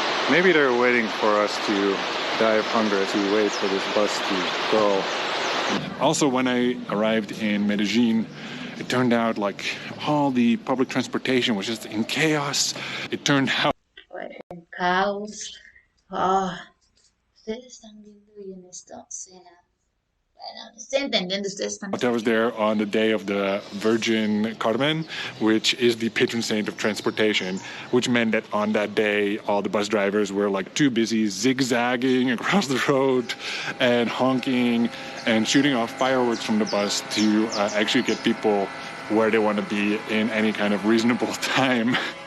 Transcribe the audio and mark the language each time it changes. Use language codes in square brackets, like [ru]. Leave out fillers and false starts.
[en] Maybe they're waiting for us to die of hunger to wait for this bus to go. Also, when I arrived in Medellin, it turned out like all the public transportation was just in chaos. It turned out [es] Caos. Ustedes están viendo bien esta escena. Bueno, estoy entendiendo, ustedes están. [en] I was there on the day of the Virgin Carmen, which is the patron saint of transportation, which meant that on that day, all the bus drivers were like too busy zigzagging across the road and honking and shooting off fireworks from the bus to actually get people where they want to be in any kind of reasonable time.